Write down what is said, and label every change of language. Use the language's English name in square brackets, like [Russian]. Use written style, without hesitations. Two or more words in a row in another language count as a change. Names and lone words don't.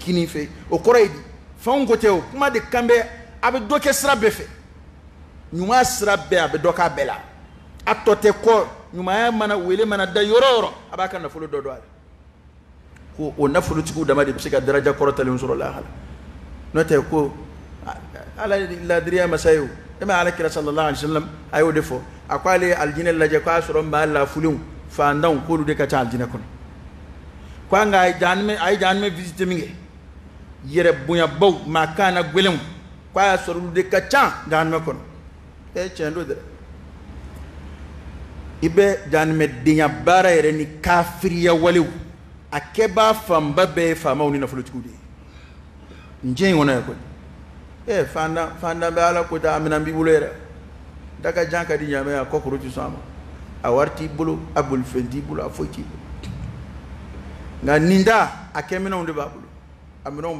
[Bambara] kini fɛ o kɔrɔ ye di fɛnw ko tɛ o kuma de kan bɛ a bɛ dɔ kɛ sira bɛɛ fɛ ɲuman sira bɛɛ a bɛ dɔ k'a bɛɛ la a tɔ tɛ kɔ ɲumanya mana wele mana da yɔrɔ o yɔrɔ a b'a ka nafolo dɔ don a la ko o nafolotigiw dama de bɛ se ka daraja kɔrɔtalen sɔrɔ lahara n'o tɛ ko ala ladiriya masa ye o e ma ala kira [Arabic] صلى الله عليه وسلم [Bambara] a y'o de fɔ a ko ale ye alijinɛ lajɛ k'a sɔrɔ maa lafulenw fantanw k'olu de ka ca alijinɛ kɔnɔ ko an ka a ye jahanɛmɛ visite min kɛ yɛrɛ bonyabaw maa kan na gɛlɛnw ko a y'a sɔrɔ olu de ka ca jahanɛmɛ kɔnɔ tiɲɛ don dɛ i bɛ jahanɛmɛdenya baara yɛrɛ ni kafiriya walew a kɛbaa fanba bɛɛ ye faamaw ni nafolotigiw de ye n diɲɛ in kɔnɔ yan koyi fantan bɛ ala ko ta a minɛn b'i bolo yɛrɛ da ka jan ka di ɲaamɛ a kɔkoro ti sɔn a ma a wari t'i bolo a bolifɛn t'i bolo a foyi t'i bolo nka nin da a kɛminɛnw de b'a bolo a minɛnw